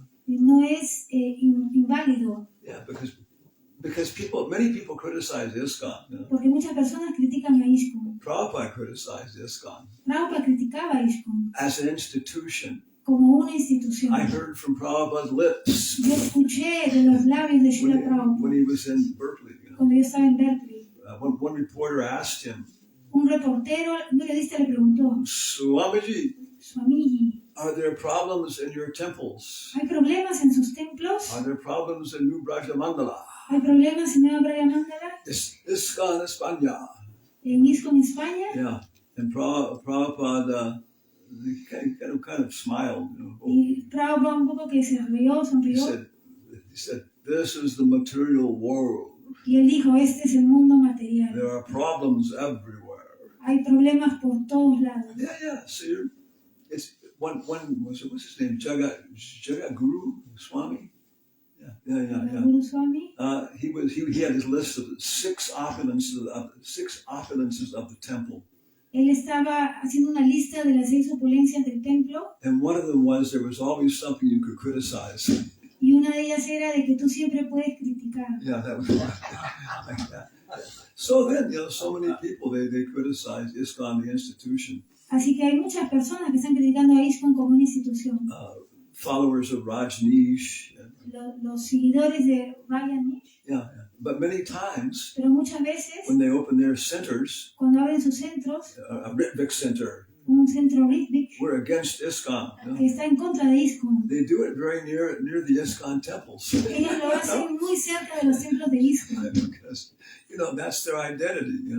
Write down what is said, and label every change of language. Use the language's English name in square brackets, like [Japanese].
[Spanish] No es inválido. [English] Yeah, because many people criticize ISKCON. [Spanish] Porque muchas personas critican a ISKCON. [English] Prabhupada criticized ISKCON [Spanish] Prabhupada criticaba a ISKCON [English] as an institution. [Spanish] como una institución. [English] I heard from Prabhupada's lips [Spanish] Yo escuché de los labios de Srila [English] when [Spanish] Prabhupada [English] he was in Berkeley. [Spanish] cuando yo estaba en Berkeley. [English] One reporter asked him, [Spanish] Un periodista le preguntó, [English] Swamiji, [Spanish] Swamiji, [English] are there problems in your temples? [Spanish] ¿hay problemas en sus templos? [English] Are there problems in New Vrajamandala? [Spanish] ¿Hay problemas en Nueva Vrajamandala? ISKCON España. ¿En ISKCON España? [English] Yeah, and Prabhupada kind of smiled. [Spanish] Y Prabhupada un poco que se rió, sonrió. [English] He said, this is the material world. [Spanish] Y él dijo, este es el mundo material. [English] There are problems everywhere. [Spanish] Hay problemas por todos lados. [English] Yeah. So it's what's his name? Jagadguru Swami. Yeah. Guru Swami, He had his list of six opulences of the temple. [Spanish] él estaba haciendo una lista de las 6 opulencias del templo. [English] And one of them was there was always something you could criticize. [Spanish] Y una de ellas era de que tú siempre puedes criticar. [English] Yeah, that was like that. So then, so many people, they criticize ISKCON, the institution. [Spanish] Así que hay muchas personas que están criticando a ISKCON como una institución. [English] Followers of Rajneesh. [Spanish] Los seguidores de Rajneesh. [English] Yeah. But many times, [Spanish] Pero muchas veces, [English] when they open their centers, [Spanish] cuando abren sus centros, [English] a Ritvik center, [Spanish] un centro Ritvik, [English] we're against ISKCON. [Spanish] que está en contra de ISKCON. [English] They do it very near the ISKCON temples. [Spanish] Ellos lo hacen muy cerca de los templos de ISKCON. [English] Because, that's their identity,